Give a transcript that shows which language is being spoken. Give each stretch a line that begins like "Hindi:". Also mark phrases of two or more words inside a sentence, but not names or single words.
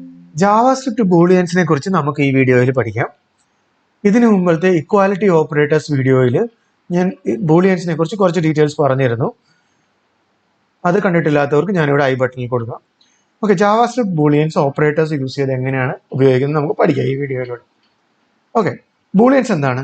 Malayalam: JavaScript Booleans നെ കുറിച്ച് നമുക്ക് ഈ വീഡിയോ ഇൽ പഠിക്കാം. ഇതിനു മുമ്പത്തെ
English: equality operators
Malayalam: വീഡിയോയിൽ ഞാൻ ബൂളിയൻസിനെ കുറിച്ച് കുറച്ച് ഡീറ്റെയിൽസ് പറഞ്ഞിരുന്നു. അത് കണ്ടിട്ടില്ലാത്തവർക്ക് ഞാൻ ഇവിടെ ഐ ബട്ടണിൽ കൊടുക്കാം. ഓക്കെ,
English: JavaScript Booleans operators use
Malayalam: ചെയ്ത് എങ്ങനെയാണ് ഉപയോഗിക്കുന്നത് നമുക്ക് പഠിക്കാം ഈ വീഡിയോയിലൂടെ. ഓക്കെ, ബൂളിയൻസ് എന്താണ്?